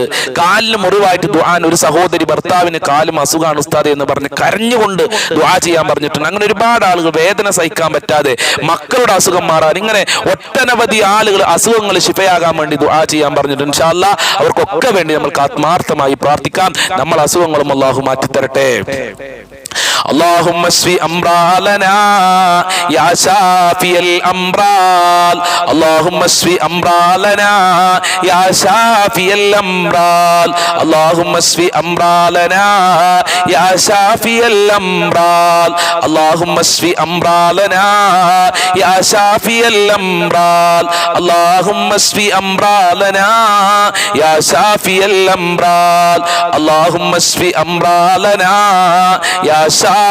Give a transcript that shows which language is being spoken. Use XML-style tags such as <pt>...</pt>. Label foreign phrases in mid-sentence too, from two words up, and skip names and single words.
<ml>കാലിന് മുറിവായിട്ട് ദുആൻ, ഒരു സഹോദരി ഭർത്താവിന് കാലും അസുഖമാണ് ഉസ്താദെ എന്ന് പറഞ്ഞ് കരഞ്ഞുകൊണ്ട് ദുആ ചെയ്യാൻ പറഞ്ഞിട്ടുണ്ട്. അങ്ങനെ ഒരുപാട് ആളുകൾ വേദന സഹിക്കാൻ പറ്റാതെ മക്കളുടെ അസുഖം മാറാൻ, ഇങ്ങനെ ഒട്ടനവധി ആളുകൾ അസുഖങ്ങൾ ശിഫയാകാൻ വേണ്ടി ദുആ ചെയ്യാൻ പറഞ്ഞിട്ടുണ്ട്.</ml> <ar>إن شاء الله</ar> <ml>അവർക്കൊക്കെ വേണ്ടി നമ്മൾക്ക് ആത്മാർത്ഥമായി പ്രാർത്ഥിക്കാം. നമ്മൾ അസുഖങ്ങളും അല്ലാഹു മാറ്റിത്തരട്ടെ.</ml> <ar>اللهم اشف امراضنا يا شافي الامراض اللهم اشف امراضنا يا شافي الامراض اللهم اشف امراضنا يا شافي الامراض اللهم اشف امراضنا يا شافي الامراض اللهم اشف امراضنا يا شافي الامراض اللهم اشف امراضنا يا</ar>